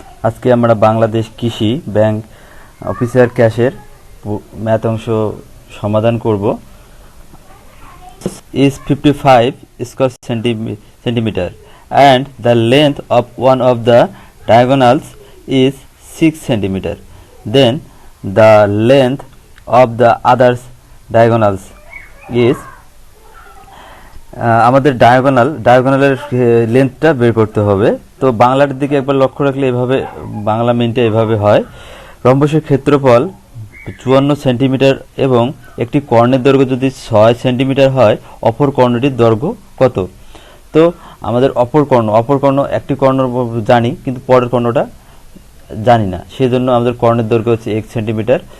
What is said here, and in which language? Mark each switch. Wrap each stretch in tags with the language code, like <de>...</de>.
<bn>আজকে আমরা বাংলাদেশ কৃষি ব্যাংক অফিসার ক্যাশের ম্যাথ অংশ সমাধান করব।</bn> <en>is 55 square centimeter and the length of one of the diagonals is 6 centimeter. Then the length of the other diagonals is</en> <bn>আমাদের ডায়াগোনালের লেন্থটা বের করতে হবে। তো বাংলার দিকে একবার লক্ষ্য রাখলে এভাবে বাংলা মিনটা এভাবে হয়। রম্বসের ক্ষেত্রফল 54 সেন্টিমিটার এবং একটি কর্ণের দৈর্ঘ্য যদি 6 সেন্টিমিটার হয়, অপর কর্ণটির দৈর্ঘ্য কত? তো আমাদের অপর কর্ণ একটি কর্ণ জানি, কিন্তু পরের কর্ণটা জানি না, সেই জন্য আমাদের কর্ণের দৈর্ঘ্য হচ্ছে 1 সেন্টিমিটার।</bn>